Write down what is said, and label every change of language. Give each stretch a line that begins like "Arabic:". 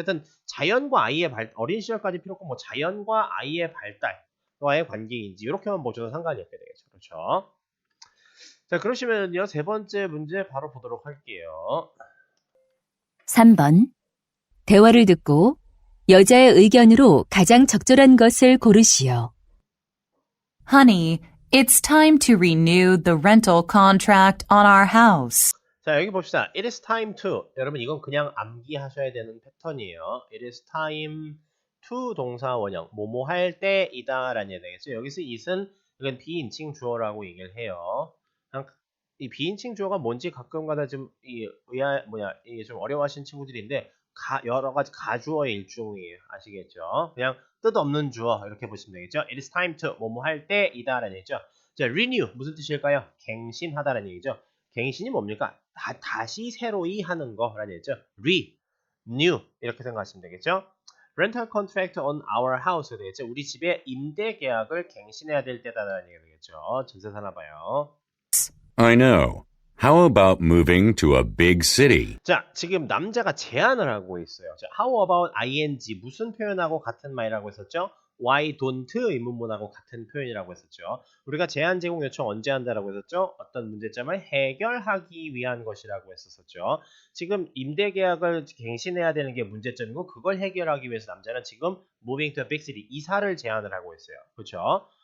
Korean: 어쨌든, 자연과 아이의 어린 시절까지 필요 없고, 자연과 아이의 발달과의 관계인지, 이렇게 하면 보셔도 상관이 없게 되겠죠. 그렇죠? 자, 그러시면요. 세 번째 문제 바로 보도록 할게요. 3번. 대화를 듣고 여자의 의견으로 가장 적절한 것을 고르시오.
English: Honey, it's time to renew the rental contract on our house.
Korean: 자, 여기 봅시다.
English: It is time to.
Korean: 여러분 이건 그냥 암기하셔야 되는 패턴이에요.
English: It is time to
Korean: 동사 원형. 뭐뭐 할 때이다 라는 얘기 되겠죠. 여기서 it은 이건 비인칭 주어라고 얘기를 해요. 이 비인칭 주어가 뭔지 가끔가다 좀 이게 좀 어려워하시는 친구들인데 여러 가지 가주어의 일종이에요. 아시겠죠? 그냥 뜻없는 주어 이렇게 보시면 되겠죠?
English: It is time to
Korean: 뭐뭐 할 때이다라는 얘기죠. 자, renew 무슨 뜻일까요? 갱신하다라는 얘기죠. 갱신이 뭡니까? 다시 새로이 하는 거라는 얘기죠. renew 이렇게 생각하시면 되겠죠?
English: rental contract on our house
Korean: 되겠죠. 우리 집의 임대 계약을 갱신해야 될 때다라는 얘기가 되겠죠. 전세 사나 봐요.
English: I know. How about moving to a big city?
Korean: 자, 지금 남자가 제안을 하고 있어요. 자, how about ing 무슨 표현하고 같은 말이라고 했었죠? why don't 의문문하고 같은 표현이라고 했었죠. 우리가 제안 제공 요청 언제 한다라고 했었죠? 어떤 문제점을 해결하기 위한 것이라고 했었죠. 지금 임대 계약을 갱신해야 되는 게 문제점이고 그걸 해결하기 위해서 남자는 지금
English: moving to a big city
Korean: 이사를 제안을 하고 있어요. 그렇죠?